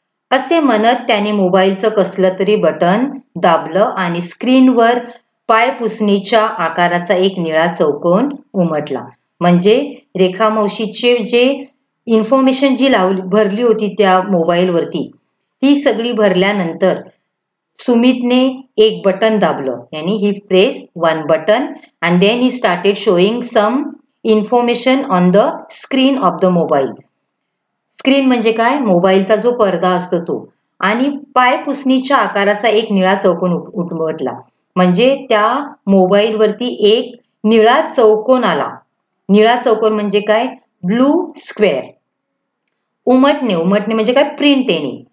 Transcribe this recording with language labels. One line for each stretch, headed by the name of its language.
Marathi: असे म्हणत त्याने मोबाईलचं कसलं तरी बटन दाबलं आणि स्क्रीनवर पायपुसणीच्या आकाराचा एक निळा चौकोन उमटला. म्हणजे रेखा मावशीचे जे इन्फॉर्मेशन जी भरली होती त्या मोबाईलवरती, ती सगळी भरल्यानंतर सुमितने एक बटन दाबलं.
English: यानी he press 1 button and then he started showing some information on the screen of the mobile.
Marathi: Screen म्हणजे काय? मोबाईलचा जो पडदा असतो तो. आणि पायपुसणीच्या आकाराचा एक निळा चौकोन उमटला. म्हणजे त्या मोबाईलवरती एक निळा चौकोन आला. निळा चौकोन म्हणजे काय? Blue square. उमटणे म्हणजे काय? प्रिंट येणे.